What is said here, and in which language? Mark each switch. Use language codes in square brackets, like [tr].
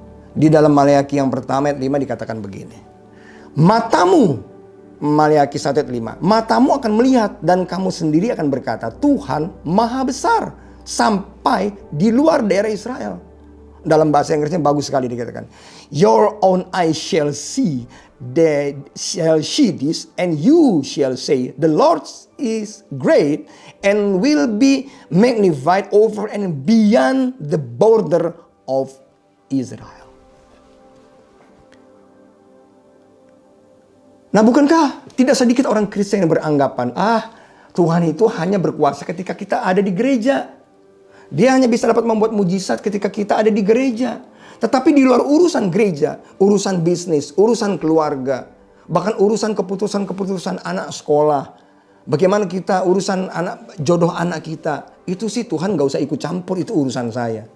[id] Di dalam Maleakhi yang pertama ayat 5 dikatakan begini. Matamu, Maleakhi 1 ayat 5. Matamu akan melihat dan kamu sendiri akan berkata, Tuhan maha besar sampai di luar daerah Israel. Dalam bahasa Inggrisnya bagus sekali dikatakan. [en] Your own eyes shall see this and you shall say, the Lord is great and will be magnified over and beyond the border of Israel. [id] Nah, bukankah tidak sedikit orang Kristen yang beranggapan, Tuhan itu hanya berkuasa ketika kita ada di gereja. Dia hanya bisa dapat membuat mujizat ketika kita ada di gereja. Tetapi di luar urusan gereja, urusan bisnis, urusan keluarga, bahkan urusan keputusan-keputusan anak sekolah, bagaimana kita urusan jodoh anak kita, itu sih Tuhan gak usah ikut campur, itu urusan saya.